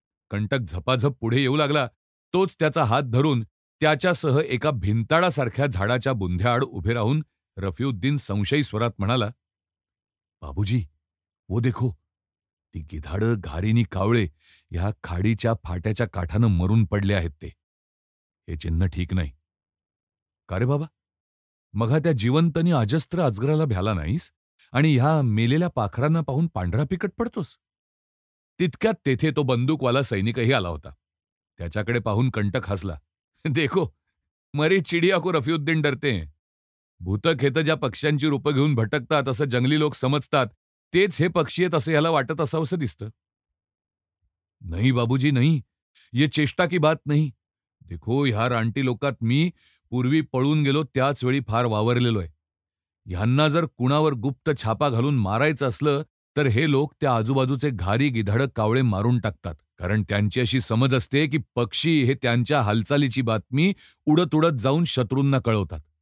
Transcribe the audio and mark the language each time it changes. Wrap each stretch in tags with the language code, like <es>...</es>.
<mr>कंटक झपाझप पुढे येऊ लागला. तोच त्याचा हात धरून त्याच्यासह एका भिंताडासारख्या झाडाच्या बुंध्याआड उभे राहून रफीउद्दीन संशयी स्वरात म्हणाला,</mr> <hi>"बाबूजी, वो देखो,</hi> <mr>ती गिधाडं, घारीनी कावळे ह्या खाडीच्या फाट्याच्या काठानं मरून पडले आहेत ते. हे चिन्ह ठीक नाही." "का रे बाबा? मघा त्या जिवंत आणि अजस्त्र अजगराला भ्याला नाहीस आणि ह्या मेलेल्या पाखरांना पाहून पांढरा पिकट पडतोस?" तितक्यात तेथे तो बंदूकवाला सैनिकही आला होता. त्याच्याकडे पाहून कंटक हसला.</mr> <hi>"देखो, मरी चिडिया को रफीउद्दीन डरते हैं.</hi> <mr>भूतं खेतं ज्या पक्ष्यांची रूपं घेऊन भटकतात असं जंगली लोक समजतात, तेच हे पक्षी आहेत असं ह्याला वाटत असावंसं दिसतं."</mr> <hi>"नहीं बाबूजी नहीं, ये चेष्टा की बात नहीं.</hi> <mr>देखो, ह्या रानटी लोकात मी पूर्वी पळून गेलो त्याच वेळी फार वावरलेलोय. ह्यांना जर कुणावर गुप्त छापा घालून मारायचं असलं तर हे लोक त्या आजूबाजूचे घारी, गिधाडं, कावळे मारून टाकतात. कारण त्यांची अशी समज असते की पक्षी हे त्यांच्या हालचालीची बातमी उडत उडत जाऊन शत्रूंना कळवतात.</mr>